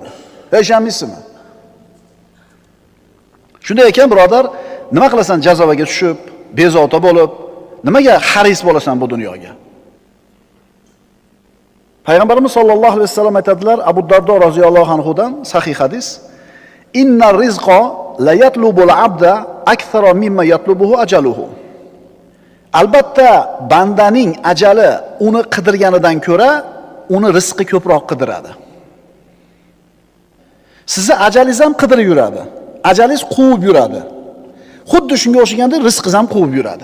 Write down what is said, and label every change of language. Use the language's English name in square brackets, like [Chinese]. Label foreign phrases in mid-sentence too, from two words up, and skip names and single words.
[Uzbek] Ishonmaysizmi? Shunday ekan, birodar, nima qilasan jazovaga tushib, bezovta bo'lib, nimaga haris bo'lasan bu dunyoga? Payg'ambarimiz sollallohu alayhi vasallam aytadilar, Abu Dardo roziyallohu anhudan sahih hadis: [Arabic] "إن الرزق ليطلب العبد أكثر مما يطلبه أجله." [Uzbek] Albatta, bandaning ajali uni qidirganidan ko'ra, uni rizqi ko'proq qidiradi. Sizni ajalingiz ham qidirib yuradi. Ajalingiz quvib yuradi. Xuddi shunga o'xshagandek rizqingiz ham quvib yuradi.